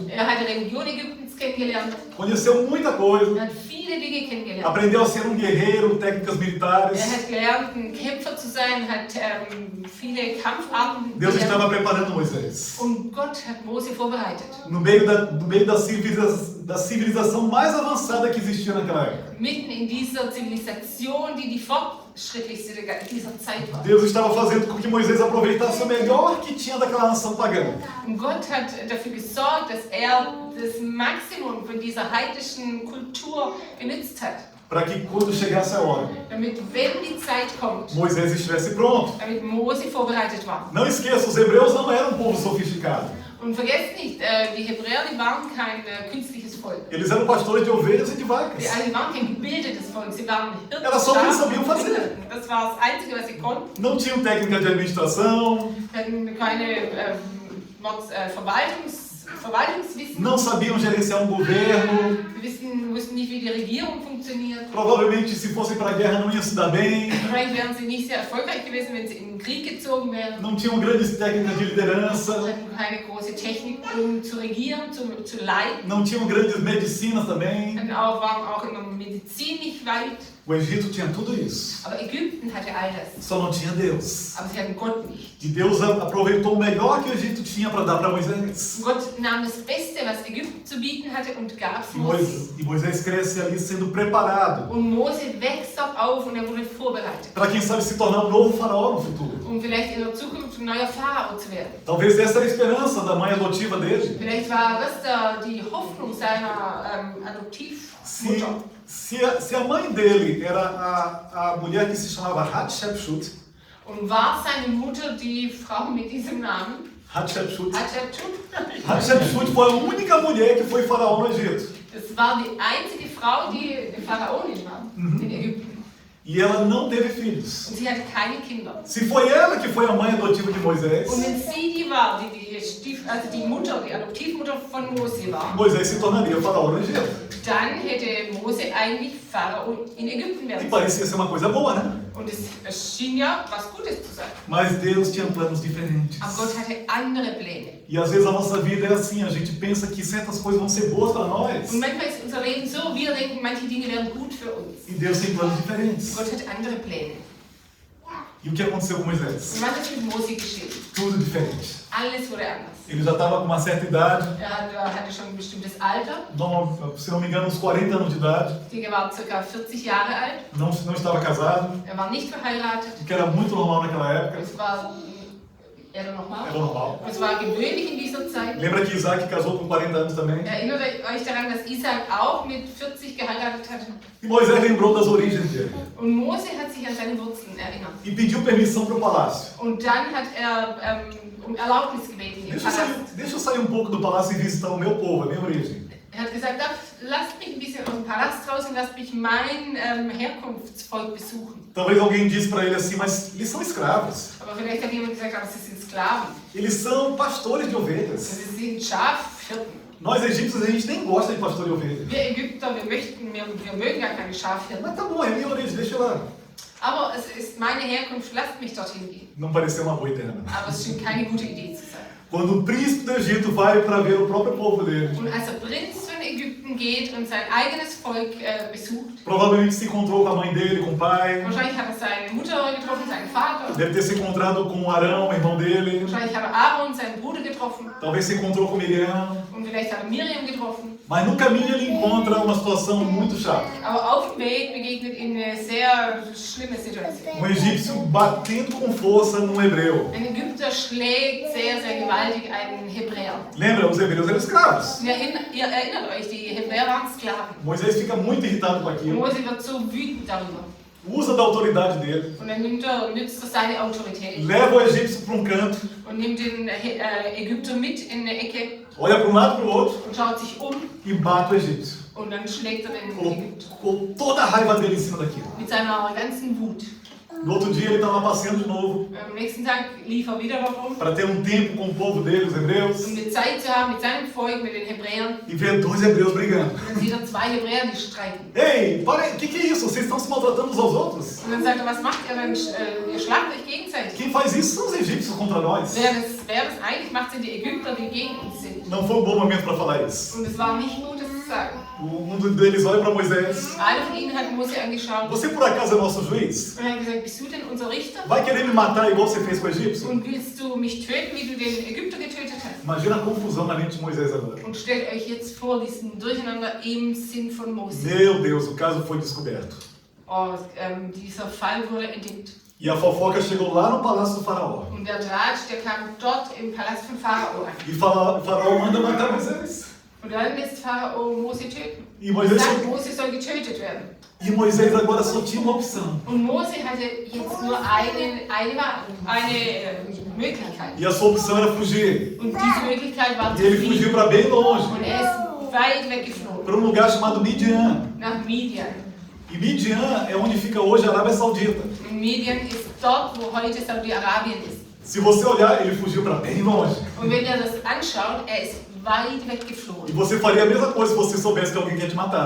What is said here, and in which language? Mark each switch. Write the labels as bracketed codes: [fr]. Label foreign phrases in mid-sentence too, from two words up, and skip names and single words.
[de] Er hat die Religion Ägyptens kennengelernt, [pt] conheceu muita coisa, [de] er hat viele Dinge kennengelernt. [pt] aprendeu a ser um guerreiro, técnicas militares. [de] Er hat gelernt, ein Kämpfer zu sein, hat viele Kampfarten [pt] Deus [de] gelernt. [pt] estava preparando Moisés. [de] Und Gott hat Mose vorbereitet. [pt] No meio da civilização mais avançada que existia naquela época. [de] Mitten in dieser Zivilisation, die fortschrittlichste dieser Zeit war. [pt] Deus estava fazendo com que Moisés aproveitasse o melhor que tinha daquela nação pagã. [de] Und Gott hat dafür gesorgt, dass er das Maximum von dieser heidnischen Kultur genützt hat. [pt] Para que quando chegasse a hora, [de] Damit, wenn die Zeit kommt, [pt] Moisés estivesse pronto. [de] damit Mose vorbereitet war. [pt] Não esqueça, os hebreus não eram um povo sofisticado. [de] Und vergesst nicht, die Hebräer, die waren kein künstliches Volk. [pt] Eles eram pastores de ovelhas e de vacas. [de] Die waren kein gebildetes Volk, sie waren Hirten. [pt] Era só o que eles [de] Schafe [pt] sabiam [de] und [pt] fazer. [de] Hirten. Das war das Einzige, was sie konnten. [pt] Não tinham técnica de administração, [de] Hatten keine Verwaltungswissen. [pt] não sabiam gerenciar um governo. [de] Wussten nicht, wie die Regierung funktioniert. [pt] Provavelmente, se fossem para a guerra, não iam se dar bem. [de] Wahrscheinlich wären sie nicht sehr erfolgreich gewesen, wenn sie in den Krieg gezogen wären. [pt] Não tinham grandes técnicas de [de] Sie [pt] liderança. [de] hatten keine große Technik, um zu regieren, zu leiten. [pt] Não tinham grandes medicinas também. [de] Waren auch in der Medizin nicht weit. [pt] O Egito tinha tudo isso. [de] Aber Ägypten hatte all das. [pt] Só não tinha Deus. [de] Aber sie hatten Gott nicht. [pt] E Deus aproveitou o melhor que o Egito tinha para dar para Moisés. [de] Gott nahm das Beste, was Ägypten zu bieten hatte, und gab es Mose. [pt] E Moisés cresce ali sendo preparado [de] Und Mose wächst dort auf und er wurde vorbereitet. [pt] para quem sabe se tornar um novo faraó no futuro. [de] Um vielleicht in der Zukunft ein neuer Pharao zu werden. [pt] Talvez essa era a esperança da mãe adotiva dele. [de] Vielleicht war das die Hoffnung seiner Adoptivmutter. [pt] Se a mãe dele era a mulher que se chamava Hatshepsut, [de] Und war seine Mutter die Frau mit diesem Namen? [pt] Hatshepsut [de] Hatshepsut? [pt] foi a única mulher que foi faraó no Egito. [de] Das war die einzige Frau, die Pharaonin war in Ägypten. [pt] E ela não teve filhos. [de] Und sie hatte keine Kinder. [pt] Se foi ela que foi a mãe adotiva de Moisés, [de] Und wenn sie die war, die Mutter, die Adoptivmutter von Mose war, [pt] Moisés se tornaria faraó no Egito. [de] dann hätte Mose eigentlich Pharao in Ägypten [pt] E [de] werden sollen. [pt] parecia ser uma coisa boa, né? [de] Und es schien ja was Gutes zu sein. [pt] Mas Deus tinha planos diferentes. [de] Aber Gott hatte andere Pläne. [pt] E às vezes a nossa vida é assim, a gente pensa que certas coisas vão ser boas para nós. [de] Und manchmal ist unser Leben so, wir denken, manche Dinge wären gut für uns. [pt] E Deus tem planos diferentes. [de] Gott hat andere Pläne. [pt] E o que aconteceu com Moisés? [de] Und was ist mit Mose geschehen? [pt] Tudo diferente. [de] Alles wurde anders. [pt] Ele já estava com uma certa idade, [de] Hatte schon ein bestimmtes Alter. [pt] se não me engano, uns 40 anos de idade. [de] Ich denke, er war ca. 40 Jahre alt. [pt] Não estava casado, [de] Er war nicht verheiratet. [pt] o que era muito normal naquela época. [de] Es war era normal. [pt] Era normal. [de] Es war gewöhnlich in dieser Zeit. [pt] Lembra que Isaac casou com 40 anos também? [de] Erinnert euch daran, dass Isaac auch mit 40 geheiratet hat? [pt] E Moisés lembrou das origens dele. [de] Und Mose hat sich an seine Wurzeln erinnert. [pt] E pediu permissão para o palácio. [de] Und dann hat er um Erlaubnis gebeten im Palast. [pt] Deixa eu sair um pouco do palácio e visitar o meu povo, a minha origem. [de] Er hat gesagt, lasst mich ein bisschen aus dem Palast raus und lasst mich mein Herkunftsvolk besuchen. [pt] Talvez alguém disse para ele assim, mas eles são escravos. [de] Aber vielleicht hat jemand gesagt, aber sie sind Sklaven. [pt] Eles são pastores de ovelhas. [de] Sie sind Schafhirten. [pt] Nós egípcios, a gente nem gosta de pastor de ovelhas. [de] Wir Ägypter, wir mögen gar keine Schafhirten. [pt] Mas tá bom, é minha origem, deixa eu lá. [de] Aber es ist meine Herkunft, lasst mich dorthin gehen. [pt] Não pareceu uma boa ideia, não. [de] Aber es schien keine gute Idee zu sein. [pt] Quando o príncipe do Egito vai para ver o próprio povo dele, [de] Und als der Prinz von Ägypten geht und sein eigenes Volk besucht, [pt] provavelmente se encontrou com a mãe dele, com o pai. [de] wahrscheinlich hat er seine Mutter getroffen, seinen Vater, [pt] Deve ter se encontrado com Arão, irmão dele. [de] wahrscheinlich hat er Aaron, seinen Bruder getroffen [pt] Talvez se encontrou com Miriam. [de] und vielleicht hat er Miriam getroffen. [pt] Mas no caminho ele encontra uma situação muito chata. [de] Aber auf dem Weg begegnet ihm eine sehr schlimme Situation. [pt] Egípcio batendo com força num hebreu. [de] Ein Ägypter schlägt sehr, sehr gewaltig einen Hebräer. [pt] Lembra, os hebreus eram escravos. [de] Ihr erinnert euch, die Hebräer waren Sklaven. [pt] Moisés fica muito irritado com aquilo. [de] Mose wird so wütend darüber. [pt] Usa da autoridade dele. [de] Und dann nützt er seine Autorität [pt] Leva o egípcio para um canto. [de] und nimmt den Ägypter mit in eine Ecke [pt] Olha para um lado e para o outro. [de] und schaut sich um [pt] E bate o egípcio. [de] und dann schlägt er den Ägypter [pt] Colocou toda a raiva dele em cima daquilo. [de] mit seiner ganzen Wut. [pt] No outro dia ele estava passeando de novo. [de] Am nächsten Tag lief er wieder herum, [pt] Para ter um tempo com o povo dele, os hebreus. [de] um eine Zeit zu haben mit seinem Volk, mit den Hebräern. [pt] E vê dois hebreus brigando. [de] Und dann sieht er zwei Hebräer, die streiten. [pt] Ei, parem, o que é isso? Vocês estão se maltratando uns aos outros? [de] Und dann sagt er, was macht ihr denn? Ihr schlagt euch gegenseitig. [pt] Quem faz isso são os egípcios contra nós. [de] Wer das eigentlich macht, sind die Ägypter, die gegen uns sind. [pt] Não foi um bom momento para falar isso. [de] Und es war nicht gut, das zu sagen. [pt] Um deles olha para Moisés. [de] Einer von ihnen hat Mose angeschaut [pt] Você por acaso é nosso juiz? [de] und hat gesagt, bist du denn unser Richter? [pt] Vai querer me matar igual você fez com o egípcio? [de] Und willst du mich töten, wie du den Ägypter getötet hast? [pt] Imagina a confusão na mente de Moisés agora. [de] Und stellt euch jetzt vor, diesen Durcheinander im Sinn von Mose. [pt] Meu Deus, o caso foi descoberto. [de] Oh, dieser Fall wurde entdeckt. [pt] E a fofoca chegou lá no palácio do faraó. [de] Und der Draht, der kam dort im Palast von Pharao an. [pt] E o faraó manda matar Moisés. [de] Und dann lässt Pharao Mose töten. [pt] E Moisés, [de] Sagt, Mose soll getötet werden. [pt] e Moisés agora só tinha uma opção. [de] Und Mose hatte jetzt nur eine Möglichkeit. [pt] E a sua opção era fugir. [de] Und diese Möglichkeit war [pt] E [de] zu [pt] ele fugiu [de] fliehen. [pt] para bem longe, [de] Und er ist weit weggeflogen. [pt] para um lugar chamado Midian. [de] Nach Midian. [pt] E Midian é onde fica hoje a Arábia Saudita. [de] Und Midian ist dort, wo heute Saudi-Arabien ist. [pt] Se você olhar, ele fugiu para bem longe. [de] Und wenn ihr das anschaut, er ist weit [pt] E [de] weggeflogen. [pt] você faria a mesma coisa se você soubesse que alguém quer te matar.